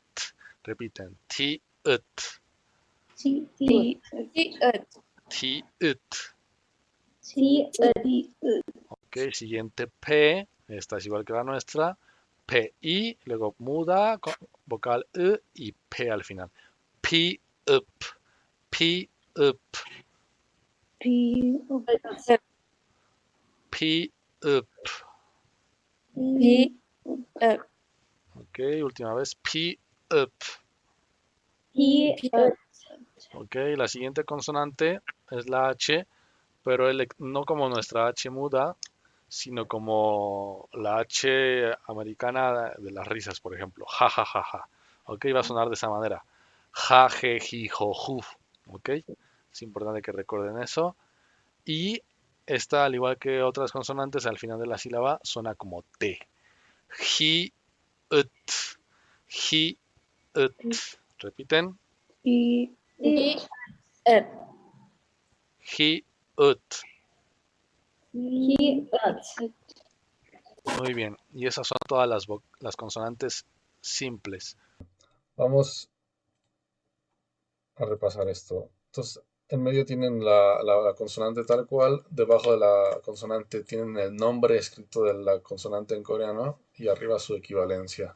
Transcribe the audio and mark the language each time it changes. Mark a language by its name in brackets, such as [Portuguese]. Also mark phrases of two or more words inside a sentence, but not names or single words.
[Spanish] Repiten, ti, it, T, Ut, T, Chi, ut, ti, it. T, T, Ok, siguiente P, esta es igual que la nuestra. P, I, luego muda, vocal E y P al final. P, up, P, up, P, ut, P, up. P, ut, Ok, última vez. P, up. P, P, Ok, la siguiente consonante es la H, pero no como nuestra H muda, sino como la H americana de las risas, por ejemplo. Ja, ja, ja, ja. Ok, va a sonar de esa manera. Ja, je, ji, jo, ju. Ok, es importante que recuerden eso. Y esta, al igual que otras consonantes, al final de la sílaba suena como T. Ji, ut, ji, ut. Repiten. P, P, ut, Ji, ut. P, Muy bien. Y esas son todas las consonantes simples. Vamos a repasar esto. Entonces, en medio tienen la consonante tal cual, debajo de la consonante tienen el nombre escrito de la consonante en coreano y arriba su equivalencia.